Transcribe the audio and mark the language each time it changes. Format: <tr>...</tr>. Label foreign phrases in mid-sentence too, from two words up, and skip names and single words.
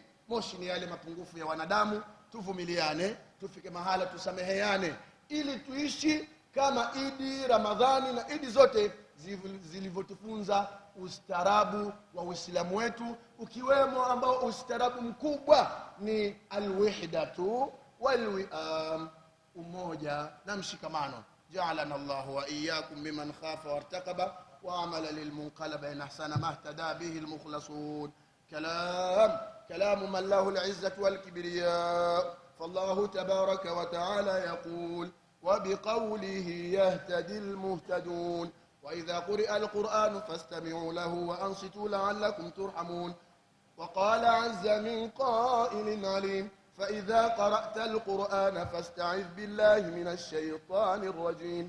<sw>Moshi ni yale mapungufu ya wanadamu. Tuvumiliane, tufike mahala tusameheane, ili tuishi kama Idi Ramadhani na Idi zote zilivyotufunza ustaarabu wa Uislamu wetu, ukiwemo ambao ustaarabu mkubwa ni</sw> <ar>الوحدة والوئام,</ar> <sw>umoja na mshikamano.</sw> <ar>جعلنا الله وإياكم ممن خاف وارتقب وعمل للمنقلب إن أحسن ما اهتدى به المخلصون. كلام من له العزة والكبرياء، فالله تبارك وتعالى يقول: وبقوله يهتدي المهتدون. وإذا قرئ القرآن فاستمعوا له وأنصتوا لعلكم ترحمون. وقال عز من قائل عليم: فإذا قرأت القرآن فاستعذ بالله من الشيطان الرجيم.</ar>